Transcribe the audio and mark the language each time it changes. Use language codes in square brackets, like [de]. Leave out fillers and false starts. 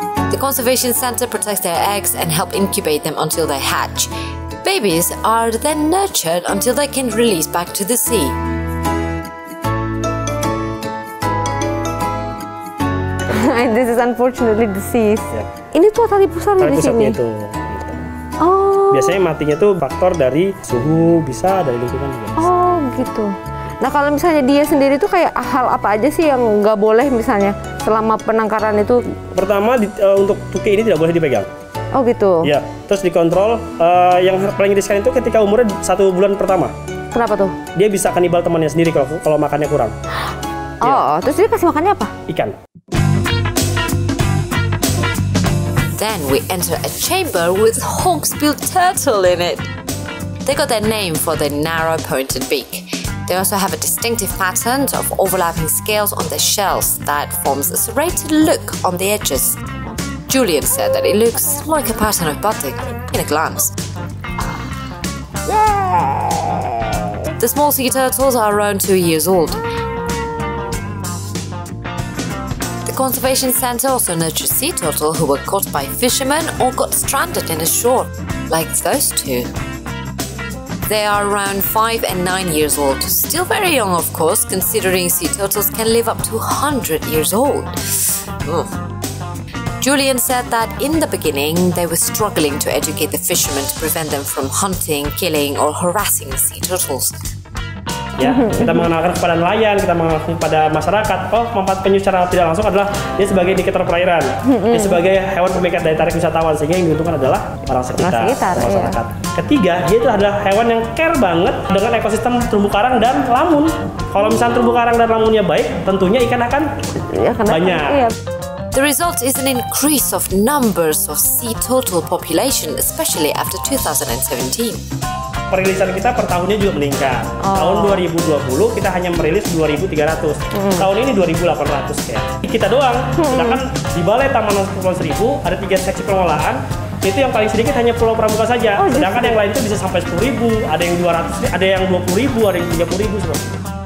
[en] The Conservation Center protects their eggs and help incubate them until they hatch. Babies are then nurtured until they can release back to the sea. This is unfortunately deceased. [id] Ini tuh tali pusar di sini. Itu. Oh. Biasanya matinya tuh faktor dari suhu, bisa dari lingkungan juga. Oh gitu. Nah kalau misalnya dia sendiri tuh kayak hal apa aja sih yang nggak boleh misalnya selama penangkaran itu? Pertama untuk tuki ini tidak boleh dipegang. Oh gitu. Ya, terus dikontrol. Yang paling riskan itu ketika umurnya 1 bulan pertama. Kenapa tuh? Dia bisa kanibal temannya sendiri kalau makannya kurang. Oh, terus dia kasih makannya apa? Ikan. [en] Then we enter a chamber with hawksbill turtle in it. They got their name for their narrow pointed beak. They also have a distinctive pattern of overlapping scales on their shells that forms a serrated look on the edges. Julian said that it looks like a pattern of batik in a glance. The small sea turtles are around 2 years old. The Conservation Center also nurtures sea turtle who were caught by fishermen or got stranded in a shore, like those two. They are around 5 and 9 years old, still very young of course, considering sea turtles can live up to 100 years old. Ugh. Julian said that in the beginning they were struggling to educate the fishermen to prevent them from hunting, killing or harassing sea turtles. [id] Ya, kita mengenalkan kepada nelayan, kita mengenalkan kepada masyarakat. Oh, manfaat penyu secara tidak langsung adalah dia sebagai indikator perairan, dia sebagai hewan pemikat daya tarik wisatawan, sehingga yang diuntungkan adalah orang sekitar, masyarakat. Iya. Ketiga, dia itu adalah hewan yang care banget dengan ekosistem terumbu karang dan lamun. Kalau misalnya terumbu karang dan lamunnya baik, tentunya ikan akan banyak. Iya. [en] The result is an increase of numbers of sea turtle population, especially after 2017. [id] Perilisan kita per tahunnya juga meningkat. Tahun 2020 kita hanya merilis 2.300. Tahun ini 2.800 ya. Kita doang. Sedangkan di Balai Taman Kepulauan Seribu ada 3 seksi pengolahan. Itu yang paling sedikit hanya Pulau Pramuka saja. Sedangkan yang lain itu bisa sampai 10.000, ada yang 200, ada yang 20.000, ada yang 30.000 seperti itu.